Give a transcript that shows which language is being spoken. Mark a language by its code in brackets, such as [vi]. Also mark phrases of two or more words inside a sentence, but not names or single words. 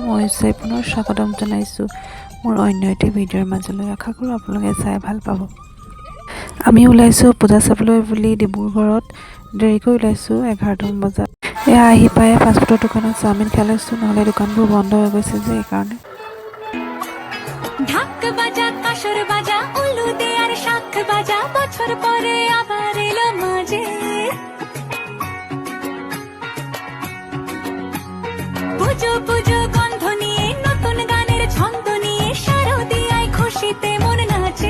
[as] মই পুনৰ স্বাগতম জনাইছোঁ মোৰ অন্য এটি ভিডিঅ'ৰ মাজলৈ। আশা কৰোঁ আপোনালোকে চাই ভাল পাব। আমি ওলাইছোঁ পূজা চাবলৈ বুলি ডিব্ৰুগড়ত। দেৰিকৈ ওলাইছোঁ, 11টা বজাত। এয়া আহি পাই ফাষ্টফুডৰ দোকানত চাওমিন খাই লৈছোঁ, নহ'লে দোকানবোৰ বন্ধ হৈ গৈছে যে এইকাৰণে। [bn] ঢাক বাজা, কাঁসর বাজা, উলু দে আর শাখ বাজা, বছর পরে আবার এলো মাঝে। পুজো পুজো গন্ধ নিয়ে, নতুন গানের ছন্দ নিয়ে, শারদিয়ায় খুশিতে মন নাচে।